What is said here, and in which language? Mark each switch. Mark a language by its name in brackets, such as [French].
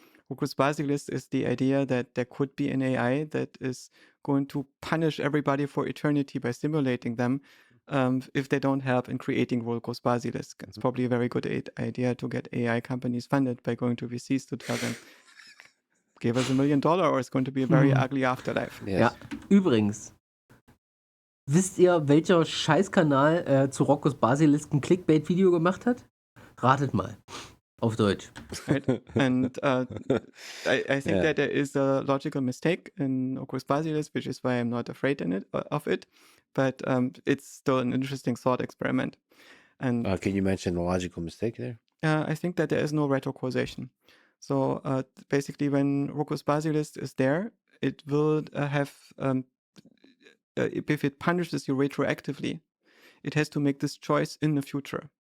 [English] Rocus Basilisk is the idea that there could be an AI that is going to punish everybody for eternity by simulating them if they don't help in creating Rocus Basilisk. It's probably a very good idea to get AI companies funded by going to VCs to tell them, give us $1 million or it's going to be a very ugly afterlife. Yes. [German] Ja, übrigens, wisst ihr, welcher Scheißkanal zu Rockus Basilisk ein Clickbait-Video gemacht hat? Ratet mal. Auf Deutsch. [English] Right? And I think that there is a logical mistake in Rockus Basilisk, which is why I'm not afraid of it. But it's still an interesting thought experiment. And Can you mention the logical mistake there? I think that there is no retrocausation. So basically, when Rockus Basilisk is there, it will have, if it punishes you retroactively, it has to make this choice in the future.